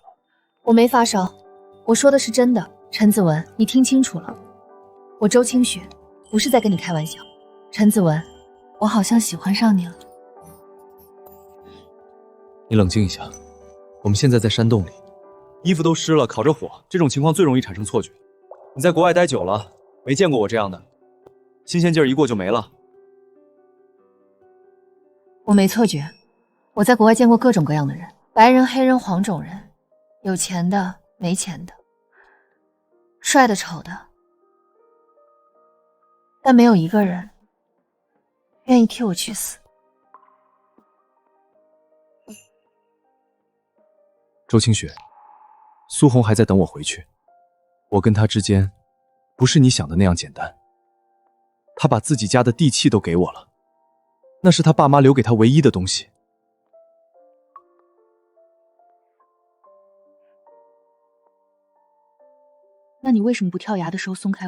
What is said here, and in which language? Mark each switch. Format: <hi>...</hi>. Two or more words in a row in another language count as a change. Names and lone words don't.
<zh>我没发烧，我说的是真的。陈子文，你听清楚了，我周清雪不是在跟你开玩笑。陈子文，我好像喜欢上你了。你冷静一下，我们现在在山洞里，衣服都湿了，烤着火，这种情况最容易产生錯覺。你在國外待久了，沒見過我這樣的，新鮮勁兒一過就沒了。我沒錯覺，我在國外見過各種各樣的人，白人、黑人、黃種人，有錢的、沒錢的，帥的、醜的，但沒有一個人願意替我去死。周清雪，蘇紅還在等我回去，我跟她之間不是你想的那樣簡單。她把自己家的地契都給我了，那是她爸媽留給她唯一的東西。那你为什么不跳崖的时候松开我？</zh>